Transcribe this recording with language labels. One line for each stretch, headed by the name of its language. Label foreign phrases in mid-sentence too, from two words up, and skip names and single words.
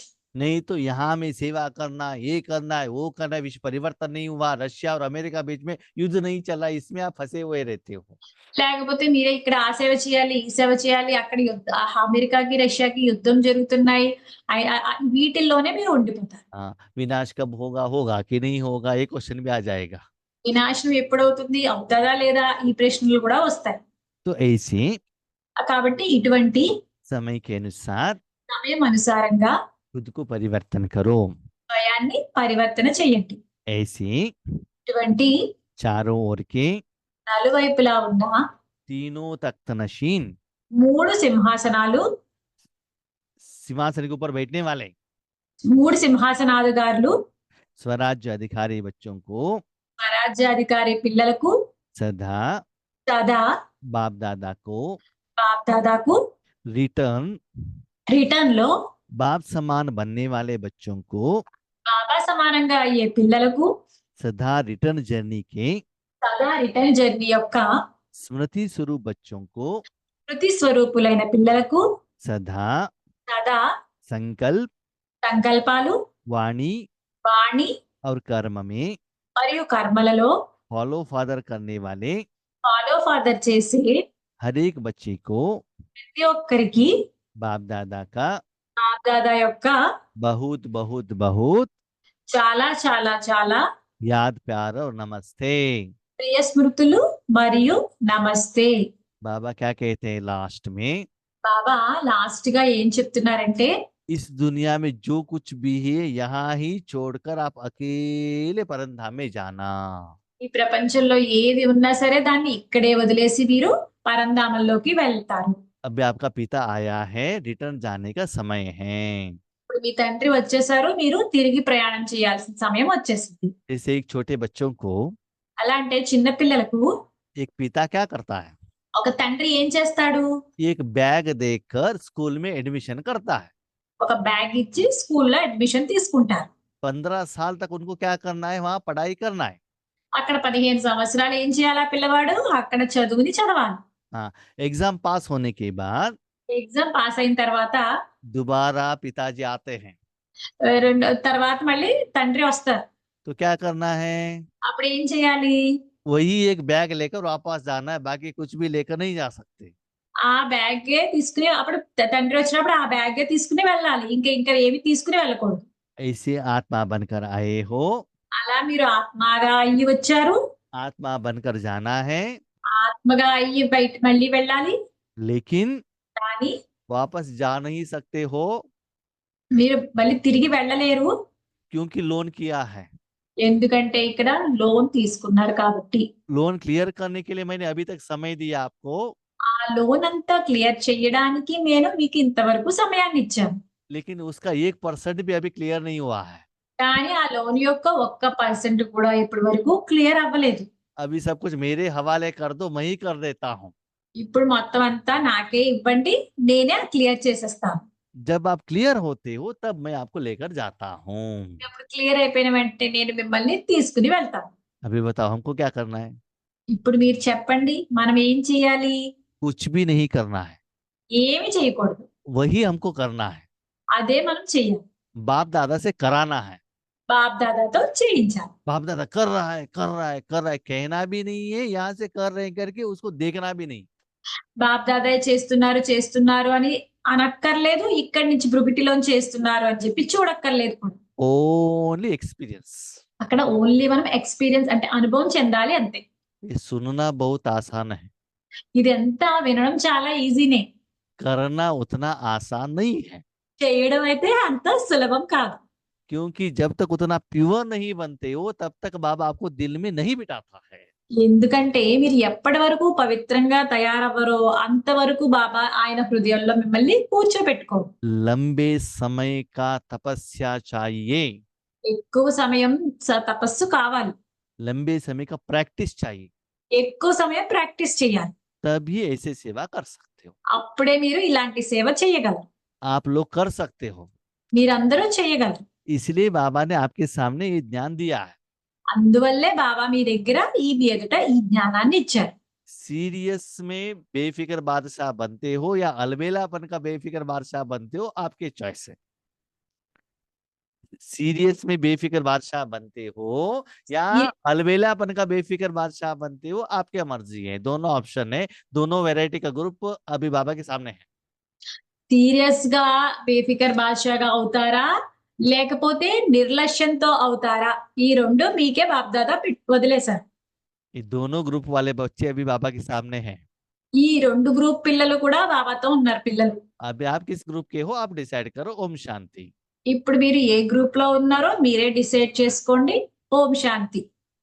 Hindi: नहीं तो यहाँ में सेवा करना, ये करना है, वो करना है, विश्व परिवर्तन नहीं हुआ, रशिया और अमेरिका बीच में युद्ध नहीं चला, इसमें आप फंसे हुए रहते हो।
Telugu: లేకపోతే మీరే ఇక్కడ ఆ సేవ చేయాలి, ఈ సేవ చేయాలి, అక్కడ అమెరికాకి రష్యాకి యుద్ధం జరుగుతున్నాయి, వీటిల్లోనే మీరు ఉండిపోతారు.
Hindi: हाँ, विनाश कब होगा, होगा कि नहीं होगा, ये क्वेश्चन भी आ जाएगा।
Telugu: వినాశనం ఎప్పుడవుతుంది, అవుతుందా లేదా, ఈ ప్రశ్నలు కూడా వస్తాయి.
Hindi: तो ऐसे
Telugu: కాబట్టి ఇటువంటి
Hindi: समय के अनुसार
Telugu: సమయం అనుసారంగా
Hindi: खुद को परिवर्तन करो।
Telugu: స్వయాన్ని పరివర్తన చేయండి.
Hindi: ऐसे
Telugu: ఇటువంటి
Hindi: चारों ओर के
Telugu: నలువైపులా ఉన్న
Hindi: तीनों तख्त नशीन
Telugu: 3 సింహాసనాలు,
Hindi: सिंहासन के ऊपर बैठने वाले
Telugu: 3 సింహాసనాధికారులు
Hindi: स्वराज्य अधिकारी बच्चों को
Telugu: స్వరాజ్యాధికారి పిల్లలకు
Hindi: सदा
Telugu: సదా
Hindi: बाप दादा को
Telugu: బాప్దాదాకు రిటర్న్ లో
Hindi: बाप समान बनने वाले बच्चों को
Telugu: బాబా సమానంగా అయ్యే పిల్లలకు
Hindi: सदा
English: return journey
Hindi: के
Telugu: సదా
English: return journey
Telugu: యొక్క
Hindi: स्मृति स्वरूप बच्चों को
Telugu: స్మృతి స్వరూపులైన పిల్లలకు
Hindi: सदा
Telugu: సదా
Hindi: संकल्प,
Telugu: సంకల్పాలు,
Hindi: वाणी
Telugu: వాణి
Hindi: और कर्म में
Telugu: మరియు కర్మలలో
English: follow father
Hindi: करने वाले
English: follow father
Telugu: చేసే
Hindi: हर एक बच्चे को
Telugu: ప్రతి ఒక్కరికి
Hindi: बाप दादा का
Telugu: బాప్దాదా యొక్క
Hindi: बहुत बहुत बहुत
Telugu: చాలా చాలా చాలా
Hindi: याद प्यार और नमस्ते।
Telugu: ప్రియ స్మృతులు మరియు నమస్తే.
Hindi: बाबा क्या कहते हैं लास्ट में?
Telugu: బాబా లాస్ట్ గా ఏం చెప్తున్నారంటే,
Hindi: इस दुनिया में जो कुछ भी है यहाँ ही छोड़कर आप अकेले परमधाम में जाना।
Telugu: ఈ ప్రపంచంలో ఏది ఉన్నా సరే దాన్ని ఇక్కడే వదిలేసి మీరు పరంధామంలోకి వెళ్తారు.
Hindi: अभी आपका पिता आया है, रिटर्न जाने का समय है।
Telugu: ఇప్పుడు మీ తండ్రి వచ్చేసారు, మీరు తిరిగి ప్రయాణం చేయాల్సిన సమయం వచ్చేసింది.
Hindi: जैसे एक छोटे बच्चों को
Telugu: అలా అంటే చిన్న పిల్లలకు
Hindi: एक पिता क्या करता है?
Telugu: ఒక తండ్రి ఏం చేస్తాడు?
Hindi: एक बैग देकर स्कूल में एडमिशन करता है।
Telugu: ఒక బ్యాగ్ ఇచ్చి స్కూల్లో అడ్మిషన్ తీసుకుంటారు.
Hindi: 15 साल तक उनको क्या करना है? वहां पढ़ाई करना है।
Telugu: అక్కడ 15 సంవత్సరాలు ఏం చేయాలి ఆ పిల్లవాడు? అక్కడ చదువుని చదవాలి.
Hindi: हाँ,
English: exam pass
Hindi: होने के बाद
English: exam pass
Telugu: అయిన తర్వాత
Hindi: दोबारा पिताजी आते हैं,
Telugu: తర్వాత మళ్ళీ తండ్రి వస్తారు.
Hindi: तो क्या करना है?
Telugu: అప్పుడు ఏం చేయాలి?
Hindi: वही एक बैग लेकर वापस जाना है, बाकी कुछ भी लेकर नहीं जा सकते।
Telugu: ఆ బ్యాగే తీసుకుని అప్పుడు తండ్రి వచ్చినప్పుడు ఆ బ్యాగే తీసుకుని వెళ్ళాలి. ఇంకా ఏమి తీసుకుని వెళ్ళకూడదు.
Hindi: ऐसे आत्मा बनकर आए हो,
Telugu: అలా మీరు ఆత్మగా అయ్యి వచ్చారు.
Hindi: आत्मा बनकर जाना है,
Telugu: ఆత్మగా అయ్యి బయట మళ్ళీ వెళ్ళాలి.
Hindi: लेकिन
Telugu: కానీ
Hindi: वापस जा नहीं सकते हो
Telugu: మీరు మళ్ళీ తిరిగి వెళ్ళలేరు.
Hindi: क्योंकि लोन किया है।
Telugu: ఎందుకంటే ఇక్కడ లోన్ తీసుకున్నారు కాబట్టి.
English: loan clear
Hindi: करने के लिए मैंने अभी तक समय दिया आपको,
Telugu: ఆ లోన్ అంతా క్లియర్ చేయడానికి నేను మీకు ఇంతవరకు సమయాన్ని ఇచ్చాను.
Hindi: लेकिन उसका 1% भी अभी क्लियर नहीं हुआ है।
Telugu: కానీ ఆ లోన్ యొక్క 1% కూడా ఇప్పటి వరకు క్లియర్ అవ్వలేదు.
Hindi: अभी सब कुछ मेरे हवाले कर दो, मैं ही कर देता हूँ।
Telugu: ఇప్పుడు మొత్తం అంతా నాకే ఇవ్వండి, నేనే క్లియర్ చేసేస్తాను.
Hindi: जब आप क्लियर होते हो तब मैं आपको लेकर जाता हूँ।
Telugu: అప్పుడు క్లియర్ అయిపోయిన వెంటనే నేను మిమ్మల్ని తీసుకుని వెళ్తాను.
Hindi: अभी बताओ हमको क्या करना है?
Telugu: ఇప్పుడు మీరు చెప్పండి, మనం ఏం చేయాలి?
Hindi: कुछ भी नहीं करना है,
Telugu: ఏమి చేయకూడదు.
Hindi: वही हमको करना है।
Telugu: అదే మనం చేయాలి.
Hindi: बाप दादा से कराना है।
Telugu: బాప్ దాదాతో చేయించాలి.
Hindi: बाप दादा कर रहा है, कर रहा है, कर रहा है, कहना भी नहीं है, यहाँ से कर रहे हैं करके उसको देखना भी नहीं।
Telugu: బాప్ దాదాయ్ చేస్తున్నారు చేస్తున్నారు అని అనక్కర్లేదు. ఇక్కడి నుంచి బ్రుగిటిలోని చేస్తున్నారు అని చెప్పి చూడక్కర్లేదు కూడా.
English: only experience.
Telugu: అక్కడ ఓన్లీ మనం ఎక్స్‌పీరియన్స్ అంటే అనుభవం చెందాలి అంతే.
Hindi: ये सुनना बहुत आसान है,
Telugu: ఇదంతా వినడం చాలా ఈజీనే.
Hindi: करना उतना आसान नहीं है।
Telugu: చేయడం అయితే అంత సులభం కాదు.
Hindi: क्योंकि जब तक उतना प्योर नहीं बनते हो तब तक बाबा आपको दिल में नहीं बिठाता है।
Telugu: ఎందుకంటే మీరు ఎప్పటి వరకు పవిత్రంగా తయారవ్వరో అంతవరకు బాబా ఆయన హృదయంలో మిమ్మల్ని కూర్చోబెట్టుకోరు.
Hindi: लंबे समय का तपस्या चाहिए,
Telugu: ఎక్కువ సమయం తపస్సు కావాలి.
Hindi: लंबे समय का प्रैक्टिस चाहिए,
Telugu: ఎక్కువ సమయం ప్రాక్టీస్ చేయాలి.
Hindi: तभी ऐसे सेवा कर सकते हो।
Telugu: అప్పుడే మీరు ఇలాంటి సేవ చేయగలరు.
Hindi: आप लोग कर सकते हो,
Telugu: మీరందరూ చేయగలరు.
Hindi: इसलिए बाबा ने आपके सामने ये ज्ञान दिया है।
Telugu: అందువల్లే బాబా మీ దగ్గర ఈ ఎదుట ఈ జ్ఞానాన్ని ఇచ్చారు.
Hindi: सीरियस में बेफिक्र बादशाह बनते हो या अलबेलापन का बेफिक्र बादशाह बनते हो, आपके चॉइस है। सीरियस में बेफिक्र बादशाह बनते हो या ये अलबेलापन का बेफिक्र बादशाह बनते हो, आपके मर्जी है। दोनों ऑप्शन है, दोनों वैरायटी का ग्रुप अभी बाबा के सामने है।
Telugu: సీరియస్ గా బేఫికర్ బాద్షాగా అవుతారా లేకపోతే నిర్లక్ష్యంతో అవుతారా? ఈ రెండు మీకే బాప్దాదా వదిలేశారు.
Hindi: ये दोनों ग्रुप वाले बच्चे अभी बाबा के सामने हैं।
Telugu: ఈ రెండు గ్రూప్ పిల్లలు కూడా బాబాతో ఉన్నారు పిల్లలు.
Hindi: अभी आप किस ग्रुप के हो आप डिसाइड करो। ओम शांति।
Telugu: ఇప్పుడు మీరు ఏ గ్రూప్ లో ఉన్నారో మీరే డిసైడ్ చేసుకోండి. ఓం శాంతి.